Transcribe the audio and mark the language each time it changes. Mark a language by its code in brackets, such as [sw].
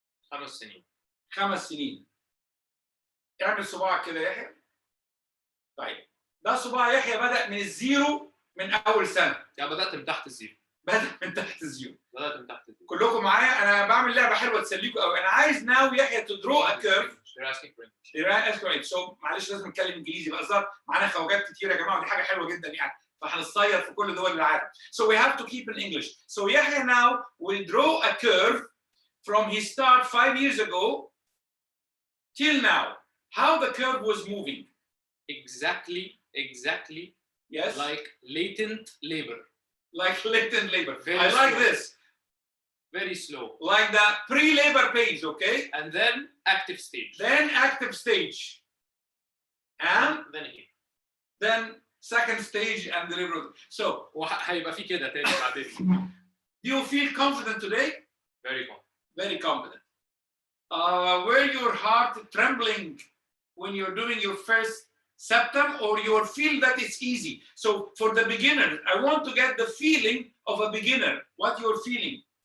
[ar] 5 سنين. 5 سنين. اعمل صباعك كده يا يحيى. طيب ده صباع يحيى بدأ من الزيرو من أول سنة. يعني بدأت من تحت الزيرو. بدأ من تحت الزيرو. بدأت من تحت الزيرو. كلكم معايا؟ أنا بعمل لعبة حلوة تسليكم قوي. أنا عايز [en] Now يحيى to draw a curve. [ar] So معلش لازم نتكلم إنجليزي بقى، معانا خواجات كتير يا جماعة ودي حاجة حلوة جدا يعني. فهنصير في كل دول العالم. [en] So we have to keep in English. So يحيى now will draw a curve from his start 5 years ago till now. How the curve was moving. Exactly. Yes. Like latent labor. Like latent labor. Very I like slow. this. Very slow. Like the pre-labor phase, okay? And then active stage. Then active stage. And then second stage and delivery. So, [ar] وهيبقى في كده تاني بعدين. [en] Do you feel confident today? Very confident. Very confident. Were your heart trembling when you're doing your first septum, or you feel that it's easy? So for the beginner, I want to get the feeling of a beginner, what you're feeling.